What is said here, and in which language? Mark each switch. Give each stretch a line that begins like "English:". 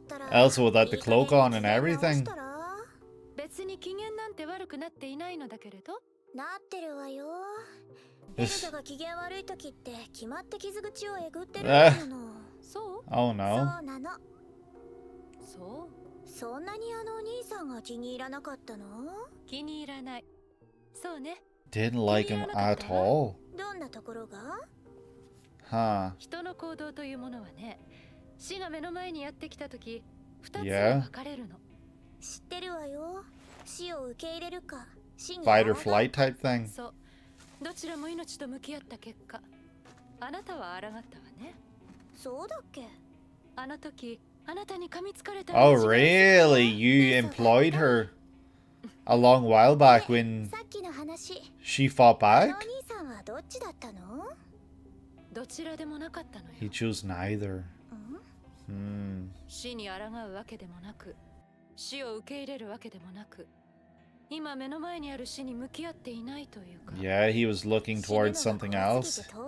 English: Elsa without the cloak on and everything.
Japanese: 別に機嫌なんて悪くなっていないのだけれど。なってるわよ。エルザが機嫌悪い時って決まって傷口をえぐってるの。そう？
English: Oh no.
Japanese: そうなの。そう。そんなにあのお兄さんが気に入らなかったの？気に入らない。そうね。
English: Didn't like him at all.
Japanese: どんなところが？
English: Huh.
Japanese: 人の行動というものはね、死が目の前にやってきた時、二つに分かれるの。知ってるわよ。死を受け入れるか。
English: Fight or flight type thing.
Japanese: そう。どちらも命と向き合った結果、あなたは抗ったわね。そうだっけ？あの時、あなたに噛みつかれた。
English: Oh really? You employed her a long while back when she fought back?
Japanese: お兄さんはどっちだったの？どちらでもなかったのよ。
English: He chose neither.
Japanese: 死に抗うわけでもなく、死を受け入れるわけでもなく。今目の前にある死に向き合っていないというか。
English: Yeah, he was looking towards something else.